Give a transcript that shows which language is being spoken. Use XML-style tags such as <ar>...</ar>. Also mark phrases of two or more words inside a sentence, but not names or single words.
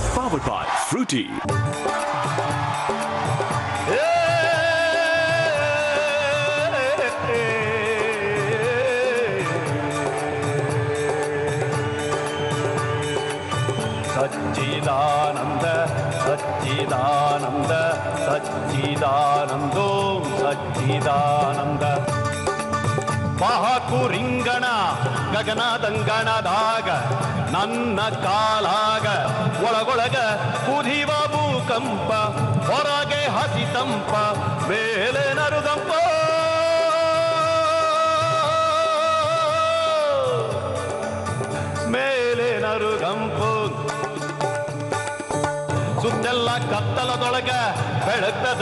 <en>powered by Fruity.</en> <sa>सच्चिदानंद सच्चिदानंद सच्चिदानंदो सच्चिदानंद</sa> <kn>ಬಾಕು ರಿಂಗಣ ಗಗನದಂಗಣದಾಗ ನನ್ನ ಕಾಲಾಗ ಒಳಗೊಳಗ ಕುದಿವ ಭೂಕಂಪ ಹೊರಗೆ ಹಸಿತಂಪ ಮೇಲೆ ನರುಗಂಪ ಮೇಲೆ ನರುಗಂಪು ಸುತ್ತೆಲ್ಲ ಕತ್ತಲದೊಳಗ ಬೆಳಗ್ತದ</kn>